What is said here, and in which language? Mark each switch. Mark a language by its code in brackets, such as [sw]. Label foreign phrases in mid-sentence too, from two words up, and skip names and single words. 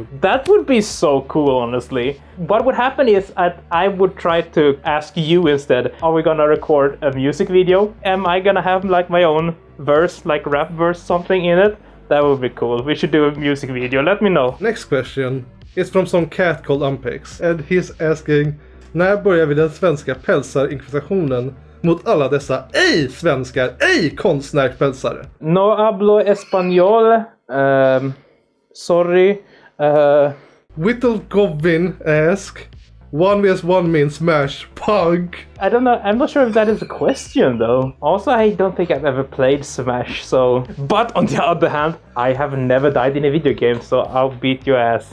[en] That would be so cool, honestly. What would happen is I would try to ask you instead, are we gonna record a music video? Am I gonna have like my own verse, like rap verse, something in it? That would be cool. We should do a music video, let me know. Next question is from some cat called Ampyx, and he's asking, [sv] när börjar vi den svenska pälsar-inkvisitionen mot alla dessa ej-svenskar, ej-konstnärspälsare? [es] No hablo español. [en] Sorry. Whittle Govin asks, 1vs1 means smash punk. I don't know. I'm not sure if that is a question though. Also, I don't think I've ever played Smash, so... But on the other hand, I have never died in a video game, so I'll beat your ass.